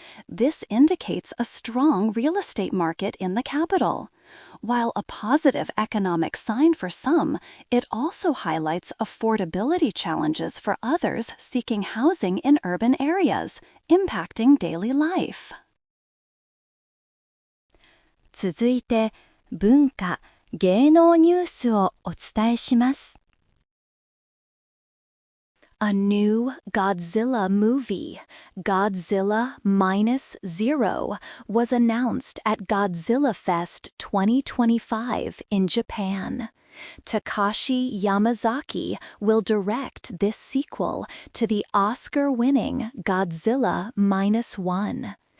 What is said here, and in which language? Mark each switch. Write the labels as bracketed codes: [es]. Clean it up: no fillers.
[en] This indicates a strong real estate market in the capital. While a positive economic sign for some, it also highlights affordability challenges for others seeking housing in urban areas, impacting daily life. [ja] 続いて、文化・芸能ニュースをお伝えします。 [en] A new Godzilla movie, Godzilla Minus Zero, was announced at Godzilla Fest 2025 in Japan. Takashi Yamazaki will direct this sequel to the Oscar-winning Godzilla Minus One.